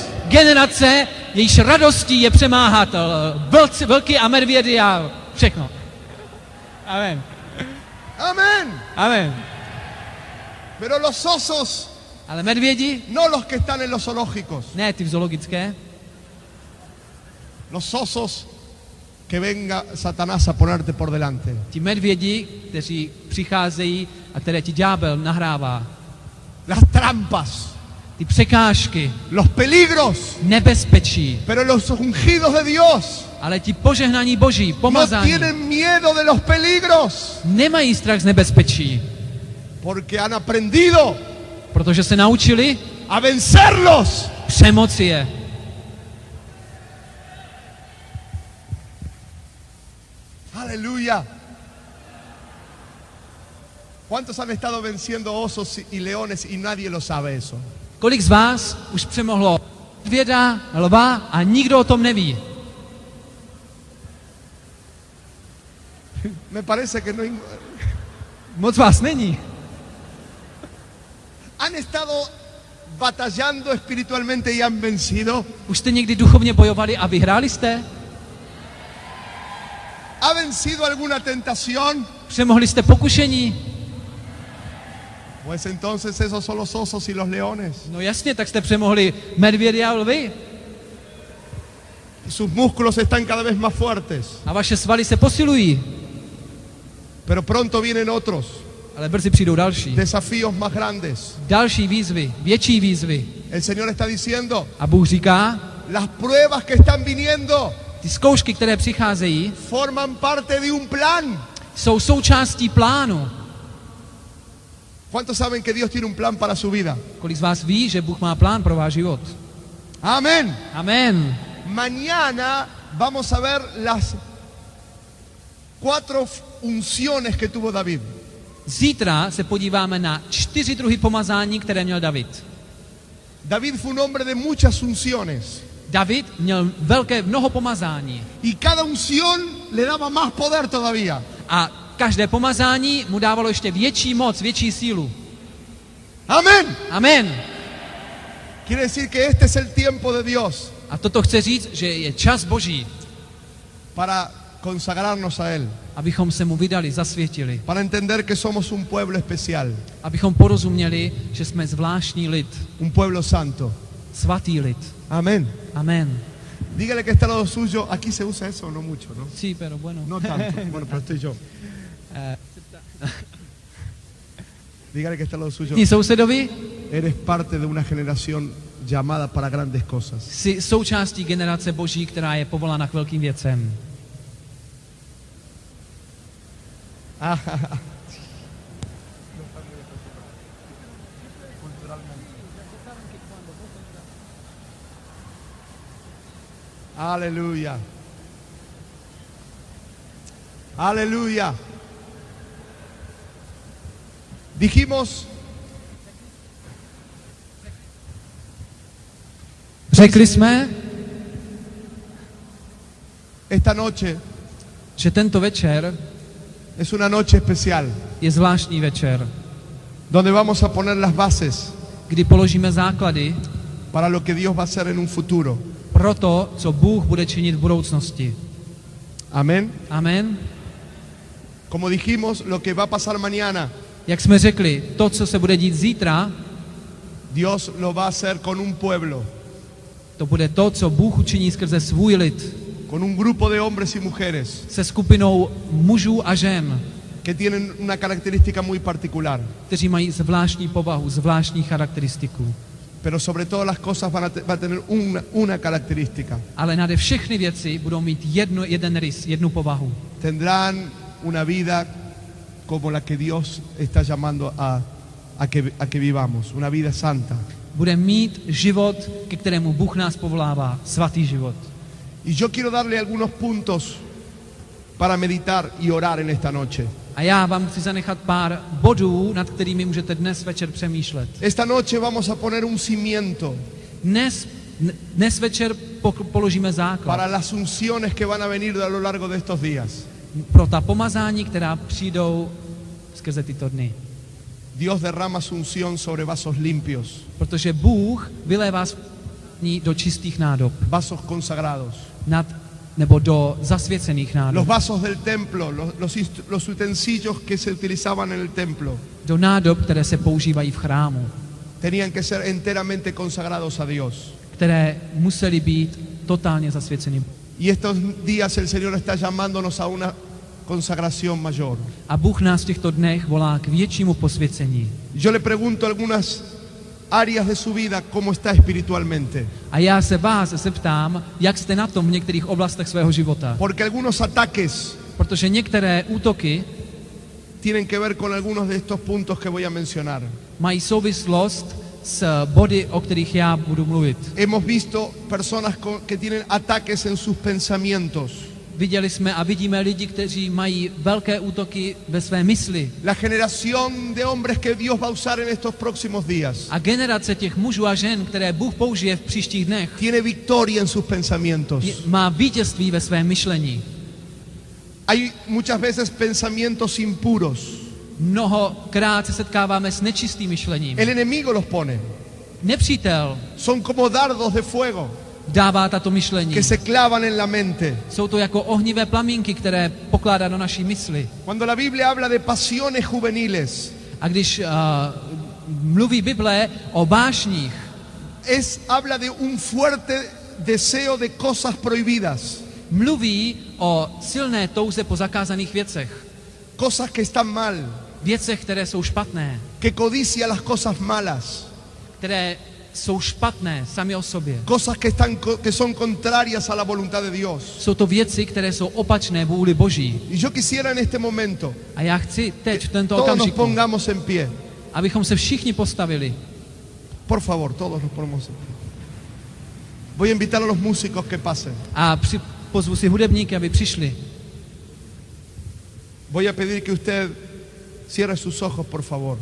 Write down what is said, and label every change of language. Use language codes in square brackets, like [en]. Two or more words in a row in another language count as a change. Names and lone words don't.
[cs] Generace, jejíž radostí je přemáhat vlky a medvědy a všechno. Amen. [es] Amén. [cs] Amen. [es] Pero los osos, [cs] Ale medvědi, [es] no los que están en los zoológicos, [cs] ne ty v zoologické, [es] los osos que venga Satanás a ponerte por delante. [cs] ti medvědi, kteří přicházejí a které ti ďábel nahrává. [es] Las trampas, [cs] Ty překážky, [es] los peligros, [cs] nebezpečí, [es] pero los ungidos de Dios [cs] ale ti požehnaní Boží, [es] no [cs] pomazání, [es] tienen miedo de los peligros [cs] nemají strach z nebezpečí, [es] porque han aprendido [cs] protože se naučili [es] a vencerlos. [cs] přemoci je. [es] Aleluya. ¿Cuántos han estado venciendo osos y leones y nadie lo sabe eso? [cs] Kolik z vás už přemohlo medvěda, lva a nikdo o tom neví? [es] Me parece que no. [cs] Moc vás není. [es] ¿Han estado batallando espiritualmente y han vencido? [cs] Už jste někdy duchovně bojovali a vyhráli jste? [es] ¿Ha vencido alguna tentación? [cs] Přemohli jste pokušení? [es] Pues entonces esos son los osos y los leones. [cs] No jasně, tak jste přemohli medvědy a lvy. [es] Y sus músculos están cada vez más fuertes. [cs] A vaše svaly se posilují. [es] Pero pronto vienen otros [cs] Ale brzy přijdou další. [es] desafíos más grandes. [cs] Další výzvy, větší výzvy. [es] El Señor está diciendo, [cs] A Bůh říká, [es] las pruebas que están viniendo [cs] ty zkoušky, které přicházejí, [es] forman parte de un plan. [cs] jsou součástí plánu. [es] ¿Cuántos saben que Dios tiene un plan para su vida? [cs] Kolik z vás ví, že Bůh má plán pro váš život? [es] Amén. [cs] Amen. [es] Mañana vamos a ver las 4 unciones que tuvo David. [cs] Zítra se podíváme na 4 druhy pomazání, které měl David. [es] David fue un hombre de muchas unciones. [cs] David měl mnoho pomazání. [es] Y cada unción le daba más poder todavía. [cs] A každé pomazání mu dávalo ještě větší moc, větší sílu. [es] Amén. [cs] Amen. [es] Quiere decir que este es el tiempo de Dios [cs] A toto chce říct, že je čas Boží, [es] para consagrarnos a Él, [cs] abychom se mu vydali, zasvětili. [es] para entender que somos un pueblo especial, [cs] Abychom porozuměli, že jsme zvláštní lid, [es] un pueblo santo. [cs] svatý lid. [es] Amén. [cs] Amen. [es] Dígale que está al lado suyo. Aquí se usa eso, no mucho, ¿no? Sí, pero bueno. No tanto. Bueno, pero estoy yo. Dígale que está al lado suyo. [cs] Ní sousedovi, [es] Eres parte de una generación llamada para grandes cosas. [cs] jsi součástí generace Boží, která je povolána k velkým věcem. [es] Aleluya. [cs] Aleluya. [es] Dijimos, [cs] Řekli jsme, [es] esta noche [cs] že tento večer [es] es una noche especial, [cs] je zvláštní večer, [es] donde vamos a poner las bases [cs] kdy položíme základy [es] para lo que Dios va a hacer en un futuro. [cs] pro to, co Bůh bude činit v budoucnosti. [es] Amén. [cs] Amen. [es] Como dijimos, lo que va a pasar mañana, [cs] Jak jsme řekli, to, co se bude dít zítra, [es] Dios lo va a hacer con un pueblo [cs] To bude to, co Bůh učiní skrze svůj lid, [es] con un grupo de hombres y mujeres [cs] se skupinou mužů a žen, [es] que tienen una característica muy particular, [cs] kteří mají zvláštní povahu, zvláštní charakteristiku. [es] pero sobre todas las cosas va a tener una característica. [cs] Ale nade všechny věci budou mít jeden rys, jednu povahu. [es] Tendrán una vida como la que Dios está llamando a que vivamos, una vida santa. [cs] Bude mít život, ke kterému Bůh nás povolává, svatý život. [es] Y yo quiero darle algunos puntos para meditar y orar en esta noche. [cs] A já vám chci zanechat pár bodů, nad kterými můžete dnes večer přemýšlet. [es] Esta noche vamos a poner un cimiento [cs] Dnes večer položíme základ [es] para las unciones que van a venir a lo largo de estos días. [cs] pro ta pomazání, která přijdou skrze tyto dny. [es] Dios derrama su unción sobre vasos limpios, [cs] Protože Bůh vylévá do čistých nádob, [es] vasos consagrados. [cs] nebo do zasvěcených [es] Los [cs] nádob. [es] vasos del templo, los utensilios que se utilizaban en el templo, [cs] Do nádob, které se používají v chrámu, [es] tenían que ser enteramente consagrados a Dios. [cs] které musely být totálně zasvěceny. [es] Y estos días el Señor está llamándonos a una consagración mayor. [cs] A Bůh nás v těchto dnech volá k většímu posvěcení. [es] Yo le pregunto algunas áreas de su vida cómo está espiritualmente. [cs] A já se vás zeptám, jak jste na tom v některých oblastech svého života. [es] Porque algunos ataques [cs] Protože některé útoky [es] tienen que ver con algunos de estos puntos que voy a mencionar. [cs] mají souvislost s body, o kterých já budu mluvit. [es] Hemos visto personas que tienen ataques en sus pensamientos. [cs] Viděli jsme a vidíme lidi, kteří mají velké útoky ve své mysli. [es] La generación de hombres que Dios va a usar en estos próximos días [cs] A generace těch mužů a žen, které Bůh použije v příštích dnech, [es] tiene victoria en sus pensamientos. [cs] má vítězství ve svém myšlení. [es] Hay muchas veces pensamientos impuros. [cs] Mnohokrát se setkáváme s nečistým myšlením. [es] El enemigo los pone. [cs] Nepřítel [es] Son como dardos de fuego [cs] dává tato myšlení. [es] que se clavan en la mente. [cs] Jsou to jako ohnivé plamínky, které pokládá do naší mysli. [es] Cuando la Biblia habla de pasiones juveniles, [cs] A když mluví Bible o vášních, [es] habla de un fuerte deseo de cosas prohibidas, [cs] mluví o silné touze po zakázaných věcech. [es] cosas que están mal, [cs] Věcech, které jsou špatné, [es] que codicia las cosas malas, [cs] které jsou špatné sami o sobě. [es] cosas que son contrarias a la voluntad de Dios. [cs] Jsou to věci, které jsou opačné vůli Boží. [es] Y yo quisiera en este momento [cs] A já chci teď v tento [es] todos nos [cs] okamžiku, [es] pongamos en pie. [cs] abychom se všichni postavili. [es] Por favor, todos nos ponemos en pie. Voy a invitar a los músicos que pasen. [cs] A pozvu si hudebníky, aby přišli. [es] Voy a pedir que usted cierre sus ojos, por favor.